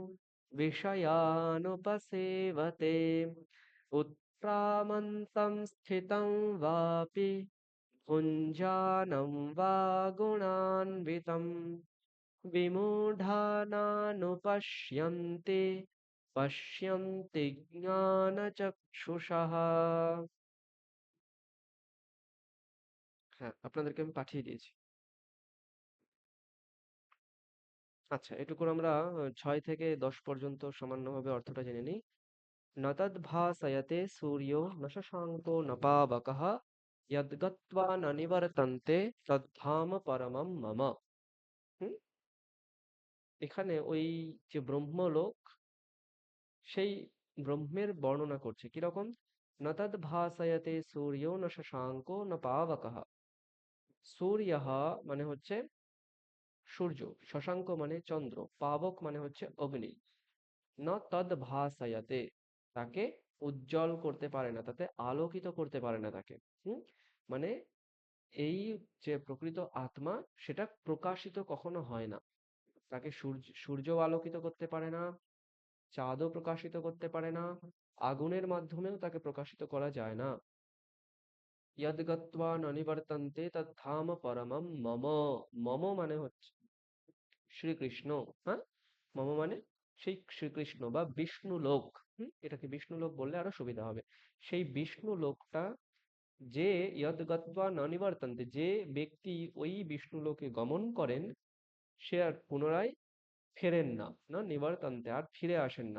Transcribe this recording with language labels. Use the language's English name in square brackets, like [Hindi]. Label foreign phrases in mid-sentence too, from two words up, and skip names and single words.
[Sanskrit] विषयानुपसेवते उत्क्रामन्तं स्थितं वापि भुञ्जानं वा गुणान्वितं विमूढानानुपश्यन्ति पश्यन्ति জ্ঞানচক্ষুষः। [Bangla] হ্যাঁ, আপনাদেরকে আমি পাঠিয়ে দিয়েছি। আচ্ছা, এটুকুর আমরা 6 থেকে 10 পর্যন্ত সামান্যভাবে অর্থটা জেনে নিই। [Sanskrit] न तद्भासयते सूर्यो न शशाङ्को न पावकः यद्गत्वा न निवर्तन्ते तद्धाम परमं मम। হুম? [Bangla] এখানে ওই যে ব্রহ্মলোক, সেই ব্রহ্মের বর্ণনা করছে কিরকম। [Sanskrit] न तद्भासयते सूर्यो न शशाङ्को न पावकः। [Bangla] सूर्यः মানে হচ্ছে সূর্য, শশাঙ্ক মানে চন্দ্র, পাবক মানে হচ্ছে অগ্নি। [Sanskrit] ন তদ ভাসায়াতে, [Bangla] তাকে উজ্জ্বল করতে পারে না, তাতে আলোকিত করতে পারে না তাকে। মানে এই যে প্রকৃত আত্মা, সেটা প্রকাশিত কখনো হয় না। তাকে সূর্য আলোকিত করতে পারে না, চাঁদও প্রকাশিত করতে পারে না, আগুনের মাধ্যমেও তাকে প্রকাশিত করা যায় না। [Sanskrit] यद् गत्वा न निवर्तन्ते तद्धाम परमं मम। [Bangla] মম মানে হচ্ছে শ্রীকৃষ্ণ। হ্যাঁ, মম মানে সেই শ্রীকৃষ্ণ বা বিষ্ণু লোক। এটাকে বিষ্ণু লোক বললে আরো সুবিধা হবে। সেই বিষ্ণু লোকটা যে [Sanskrit] ইয়দ গত্বা ন নিবর্তন্তে, [Bangla] যে ব্যক্তি ওই বিষ্ণু লোকে গমন করেন, সে আর পুনরায় ফেরেন না, [Sanskrit] না নিবর্তন্তে, [Bangla] আর ফিরে আসেন না।